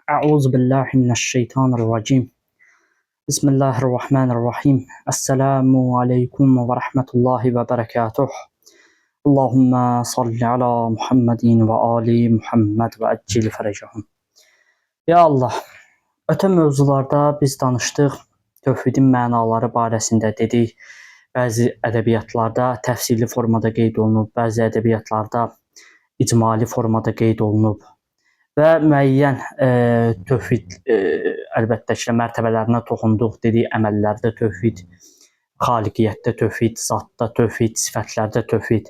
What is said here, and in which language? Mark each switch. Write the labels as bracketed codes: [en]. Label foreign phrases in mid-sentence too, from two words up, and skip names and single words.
[ar] أعوذ بالله من الشيطان الرجيم. بسم الله الرحمن الرحيم. السلام عليكم ورحمة الله وبركاته. اللهم صل على محمد وآل محمد وعجل فرجهم. Ya Allah, [az] ötə mövzularda biz danışdıq, tövhidin mənaları barəsində dedik. Bəzi ədəbiyyatlarda təfsirli formada qeyd olunub, bəzi ədəbiyyatlarda icmali formada qeyd olunub. Və müəyyən tövhid əlbəttə ki, mərtəbələrinə toxunduq, dedik, əməllərdə tövhid, xaliqiyyətdə tövhid, zatda tövhid, sifətlərdə tövhid.